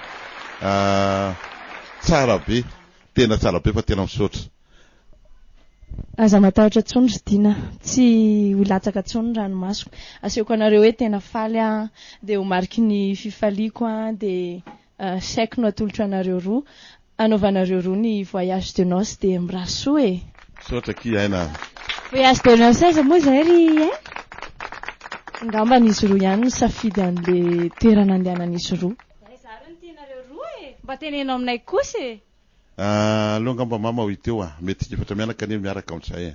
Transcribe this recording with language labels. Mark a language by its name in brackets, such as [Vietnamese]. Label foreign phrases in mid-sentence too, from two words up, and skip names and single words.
[Malagasy] Tsara be, tena tsara be fa tena misaotra. Aza matahotra tsony ry Dina, tsy ho latsaka tsony ranomasoko. Asehoko anareo hoe tena faly de ho mariky ny fifaliako de saiko no atolotra anareo roa, anaovanareo roa ny [French] voyage de noces [Malagasy] de mirasoa Misaotra ki aina. [French] Voyage de noces [Malagasy] aiza moa zay ry Ngamba nisy roa ihany safidy an'le toerana andehanan'izy roa. Zaro ny tianareo roa mba tenenao aminay kosa Aloha ngamba mama ho iteo mety efatra mianaka ane miaraka amin'izay